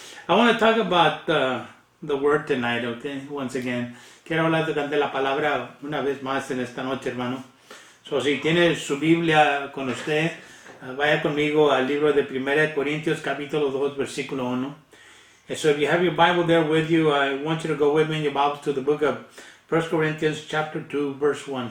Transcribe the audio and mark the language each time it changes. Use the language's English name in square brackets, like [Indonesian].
[English] I want to talk about the word tonight, okay? Once again. [Spanish] Quiero hablar de la palabra una vez más en esta noche, hermano. So, si tiene su Biblia con usted, vaya conmigo al libro de 1 Corintios, capítulo 2, versículo 1. [English] And so if you have your Bible there with you, I want you to go with me in your Bibles to the book of 1 Corinthians, chapter 2, verse 1.